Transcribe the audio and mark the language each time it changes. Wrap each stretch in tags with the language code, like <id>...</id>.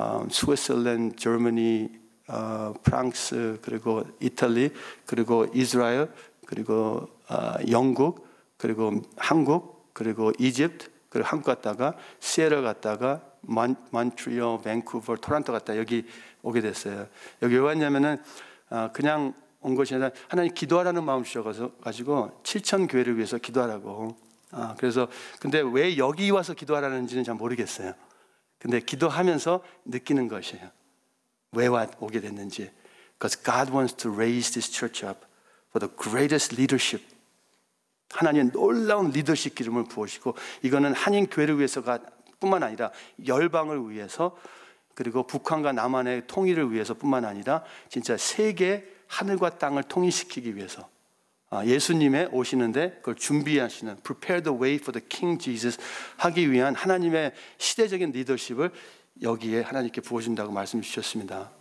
<ko>스위스랜드, 저머니, 프랑스, 그리고 이탈리, 그리고 이스라엘, 그리고 영국, 그리고 한국, 그리고 이집트, 그리고 한국 갔다가 시애틀 갔다가 몬트리올, 밴쿠버, 토론토 갔다 여기 오게 됐어요. 여기 왜 왔냐면은 그냥 온 것이 아니라 하나님 기도하라는 마음 주셔가지고 7천 교회를 위해서 기도하라고. 그래서 근데 왜 여기 와서 기도하라는지는 잘 모르겠어요. 근데 기도하면서 느끼는 것이에요. 왜 오게 됐는지.</ko> <en>Because God wants to raise this church up for the greatest leadership.</en> <ko>하나님의 놀라운 리더십 기름을 부으시고 이거는 한인 교회를 위해서가 뿐만 아니라 열방을 위해서 그리고 북한과 남한의 통일을 위해서뿐만 아니라 진짜 세계 하늘과 땅을 통일시키기 위해서 예수님의 오시는데 그걸 준비하시는</ko> <en>prepare the way for the King Jesus</en> <ko>하기 위한 하나님의 시대적인 리더십을 여기에 하나님께 부어준다고 말씀 주셨습니다.</ko>